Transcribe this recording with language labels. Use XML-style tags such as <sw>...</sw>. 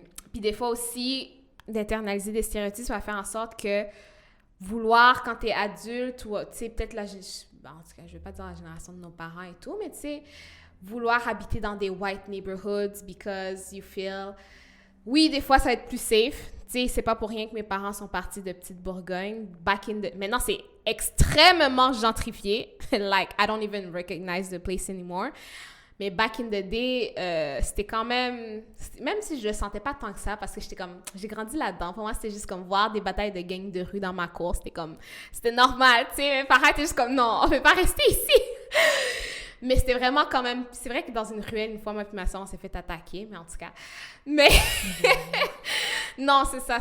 <fr>Puis des fois aussi, d'internaliser des stéréotypes, ça va faire en sorte que vouloir, quand t'es adulte, ou tu sais, peut-être en tout cas, je vais pas dire la génération de nos parents et tout, mais tu sais, vouloir habiter dans des white neighborhoods</fr> <en>because you feel...</en> <fr>Oui, des fois, ça va être plus safe. Tu sais, c'est pas pour rien que mes parents sont partis de Petite Bourgogne. Maintenant, c'est extrêmement gentrifié.</fr> <en>Like, I don't even recognize the place anymore.</en> <fr>Mais</fr> <en>back in the day,</en> <fr>c'était quand même... Même si je le sentais pas tant que ça, parce que j'ai grandi là-dedans. Pour moi, c'était juste comme voir des batailles de gangs de rue dans ma cour. C'était normal, tu sais. Mes parents étaient juste comme, non, on peut pas rester ici. Mais c'était vraiment quand même... C'est vrai que dans une ruelle, une fois, moi et ma soeur, on s'est fait attaquer, mais en tout cas... Mais... non, c'est ça.</fr>